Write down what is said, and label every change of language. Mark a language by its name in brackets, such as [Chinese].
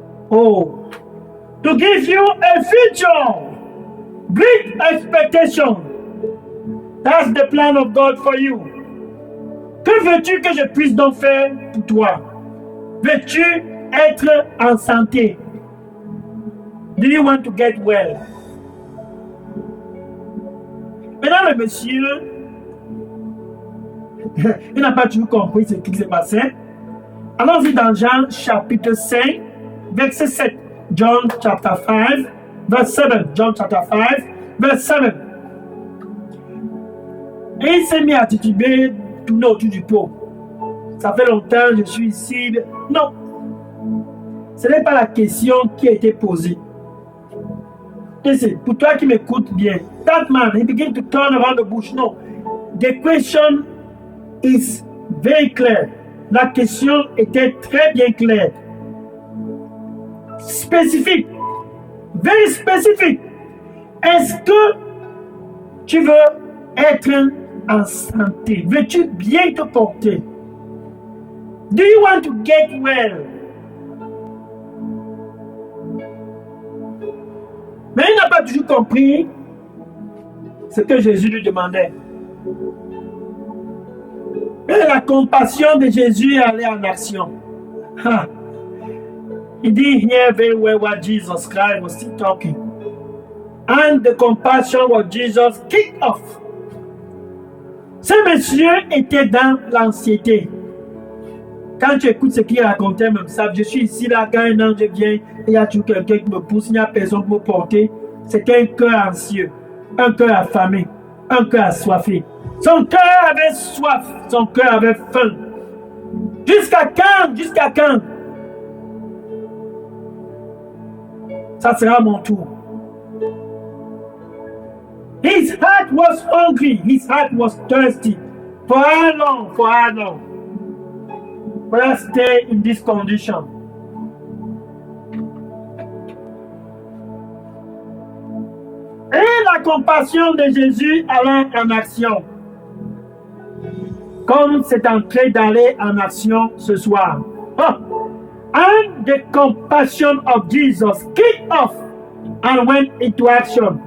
[English] Oh, to give you a future, great expectation. That's the plan of God for you. [French] Que veux-tu que je puisse donc faire pour toi? Veux-tu être en santé? Do you want to get well? Maintenant, le monsieur, il n'a pas toujours compris ce qui s'est passé. Allons-y dans Jean chapitre 5, verset 7. [English] John chapter 5, verse 7. John chapter 5, verse 7. [French] Et il s'est mis à tituber, tourner autour du pot. Ça fait longtemps, je suis ici. Non. Ce n'est pas la question qui a été posée. [English] Listen, [French] pour toi qui m'écoutes bien, [English] that man, he began to turn around the bush. No. The question is very clear. [French] La question était très bien claire. Spécifique. [English] Very specific. [French] Est-ce que tu veux être en santé? Veux-tu bien te porter? [English] Do you want to get well? [French] Mais il n'a pas toujours compris ce que Jésus lui demandait. Et la compassion de Jésus est allée en action. He didn't hear very well what Jesus Christ was still talking. And the compassion of Jesus kicked off. Ce monsieur était dans l'anxiété. Quand tu écoutes ce qu'il racontait, même ça, je suis ici, là, quand un ange vient, il y a toujours quelqu'un qui me pousse, il n'y a personne qui me porte. C'était un cœur anxieux, un cœur affamé, un cœur assoiffé. Son cœur avait soif, son cœur avait faim. Jusqu'à quand? Jusqu'à quand? Ça sera mon tour. [English] His heart was hungry. His heart was thirsty. For how long? For how long? Will I stay in this condition? [French] Et la compassion de Jésus allant en action. Comme c'est en train d'aller en action ce soir. Oh. [English] And the compassion of Jesus kicked off and went into action.